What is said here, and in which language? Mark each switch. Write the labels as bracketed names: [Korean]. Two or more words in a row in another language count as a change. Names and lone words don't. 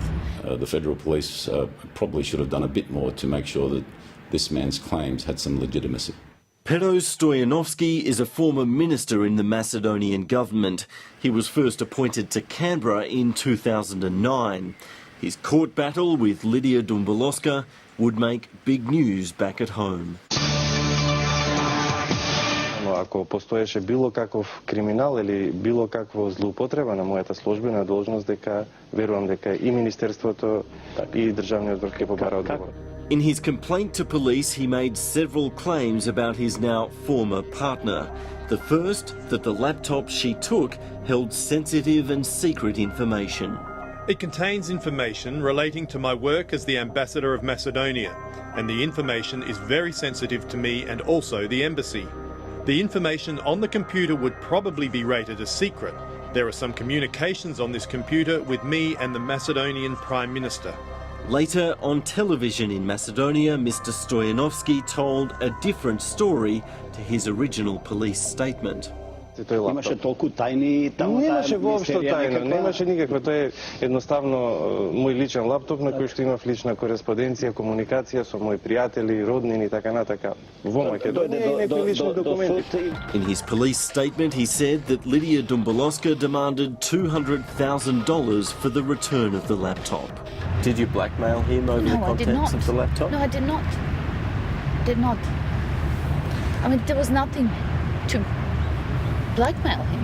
[English] The federal police probably should have done a bit more to make sure that this man's claims had some legitimacy. Pero Stoyanovski is a former minister in the Macedonian government. He was first appointed to Canberra in 2009. His court battle with Lydia Dumbalowska would make big news back at home. [Macedonian] Ако постоеше било каков криминал или било каква злоупотреба на мојата службена должност, дека верувам дека и Министерството и Државниот врв ќе побара одговор. [English] In his complaint to police, he made several claims about his now former partner. The first, that the laptop she took held sensitive and secret information. It contains information relating to my work as the Ambassador of Macedonia, and the information is very sensitive to me and also the embassy. The information on the computer would probably be rated as secret. There are some communications on this computer with me and the Macedonian Prime Minister. Later, on television in Macedonia, Mr. Stoyanovski told a different story to his original police statement. [Macedonian] Тој лаптоп. Имаше толку тајни таму. Немаше воопшто тајно, немаше никакво. Тоа е едноставно мој личен лаптоп на кој што имав лична кореспонденција, комуникација со мои пријатели, роднини и така натака. Во Македонија и некои лични документи. [English] In his police statement, he said that Lydia Dumbalowska demanded $200,000 for the return of the laptop. Did you blackmail him over the contents of the laptop? No, I did not. Did not. I mean, there was nothing to blackmail him.